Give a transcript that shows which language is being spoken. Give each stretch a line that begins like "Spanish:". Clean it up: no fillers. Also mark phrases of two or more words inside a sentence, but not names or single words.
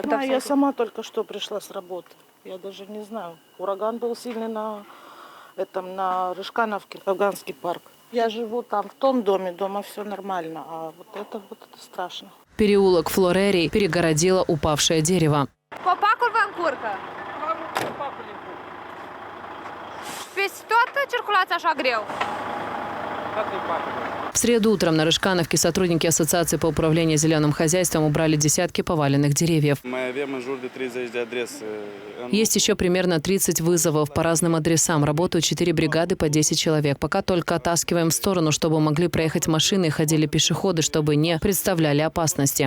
Russian: Да, я сама только что пришла с работы. Я даже не знаю. Ураган был сильный на Рыжкановке, Афганский парк. Я живу там, в том доме, дома все нормально, а вот это страшно. Переулок Флорерий перегородило упавшее дерево.
Romanian: Copacul vă încurcă? Peste tot circulați așa greu?
Russian: В среду утром на Рыжкановке сотрудники Ассоциации по управлению зеленым хозяйством убрали десятки поваленных деревьев. Есть еще примерно 30 вызовов по разным адресам. Работают 4 бригады по 10 человек. Пока только оттаскиваем в сторону, чтобы могли проехать машины и ходили пешеходы, чтобы не представляли опасности.